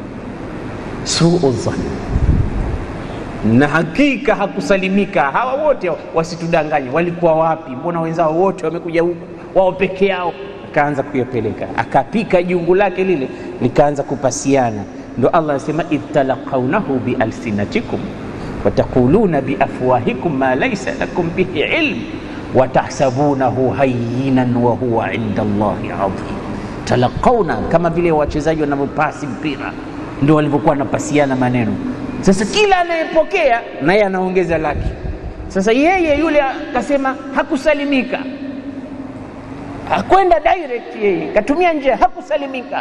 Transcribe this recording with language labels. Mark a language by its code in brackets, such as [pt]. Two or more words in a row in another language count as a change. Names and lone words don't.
[ar] سوء الظن, [sw] na hakika hakusalimika. Hawa wote wasitudanganye, walikuwa wapi? Mbona wenzao wote wamekuja huku, wao peke yao? Akaanza kuyapeleka, akapika jungu lake lile likaanza kupasiana. Ndio Allah anasema [ar] إذ تلقونه بألسنتكم وتقولون بأفواهكم ما ليس لكم به علم وتحسبونه هينا وهو عند الله عظيم. [sw] Talaqawna, kama vile wachezaji wanapopasi mpira, ndio walivyokuwa wanapasiana maneno. Sasa kila anayepokea naye anaongeza laki. Sasa yeye yule akasema hakusalimika, hakwenda direct, yeye katumia njia, hakusalimika.